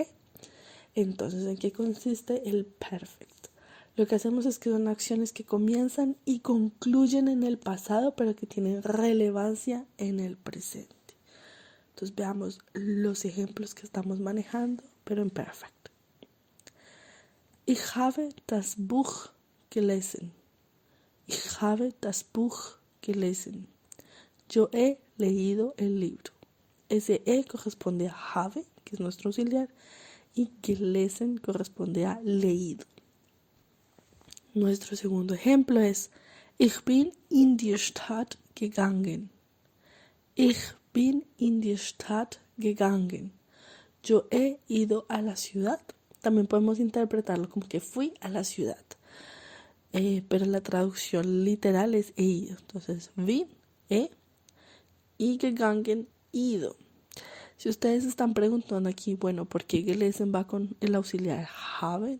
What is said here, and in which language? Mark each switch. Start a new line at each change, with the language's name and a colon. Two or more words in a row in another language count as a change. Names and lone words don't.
Spanish: Entonces, ¿en qué consiste el perfect? Lo que hacemos es que son acciones que comienzan y concluyen en el pasado, pero que tienen relevancia en el presente. Entonces veamos los ejemplos que estamos manejando, pero en perfect.
German: Ich habe das Buch gelesen. Ich habe das Buch gelesen.
Spanish: Yo he leído el libro. Ese E corresponde a habe, que es nuestro auxiliar, y gelesen corresponde a leído. Nuestro segundo ejemplo es
German: Ich bin in die Stadt gegangen. Ich bin in die Stadt gegangen.
Spanish: Yo he ido a la ciudad. También podemos interpretarlo como que fui a la ciudad. Pero la traducción literal es he ido. Entonces, bin, y gegangen, ido. Si ustedes están preguntando aquí, bueno, ¿por qué gelesen va con el auxiliar haben?